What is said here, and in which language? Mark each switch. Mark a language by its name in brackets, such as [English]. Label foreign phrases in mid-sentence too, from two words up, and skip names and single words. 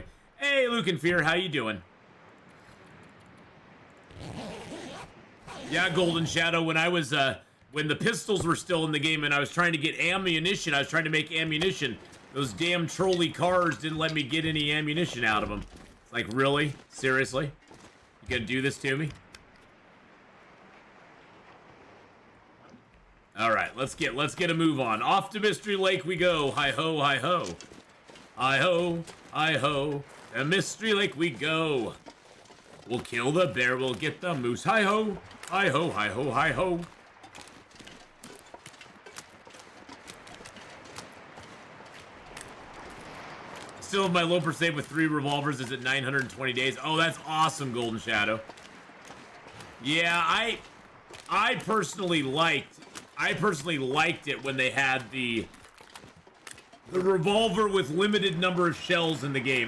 [English] Hey, Luke and Fear, how you doing? Yeah, Golden Shadow, when I was, when the pistols were still in the game and I was trying to get ammunition, I was trying to make ammunition, those damn trolley cars didn't let me get any ammunition out of them. It's like, really? Seriously? You gonna do this to me? All right, let's get a move on. Off to Mystery Lake we go. Hi ho, hi ho, hi ho, hi ho. To Mystery Lake we go. We'll kill the bear. We'll get the moose. Hi ho, hi ho, hi ho, hi ho. Still have my low per save with 3 revolvers. Is it 920 days? Oh, that's awesome, Golden Shadow. Yeah, I personally liked it when they had the revolver with limited number of shells in the game.